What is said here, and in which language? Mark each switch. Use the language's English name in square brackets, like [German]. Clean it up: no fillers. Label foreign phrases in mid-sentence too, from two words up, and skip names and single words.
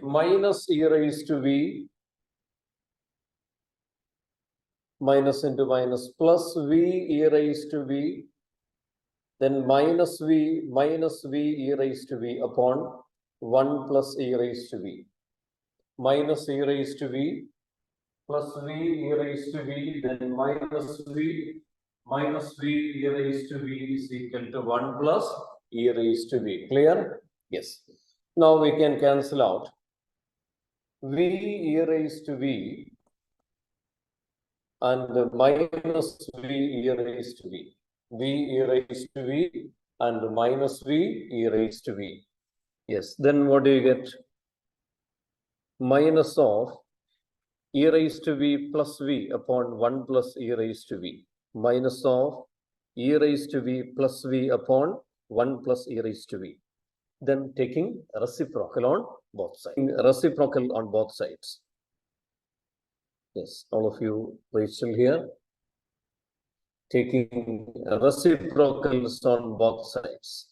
[English] Minus e raised to v minus into minus plus v e raised to v, then minus v e raised to v upon 1 plus e raised to v. Minus e raised to v plus v e raised to v, then minus v e raised to v is equal to 1 plus e raised to v. Clear? Yes. Now we can cancel out v e raised to v and minus v e raised to v. V e raised to v and minus v e raised to v. Yes. Then what do you get? Minus of e raised to v plus v upon 1 plus e raised to v. Minus of e raised to v plus v upon 1 plus e raised to v. Then taking reciprocal on both sides. Yes, all of you, Rachel here. Taking reciprocals on both sides.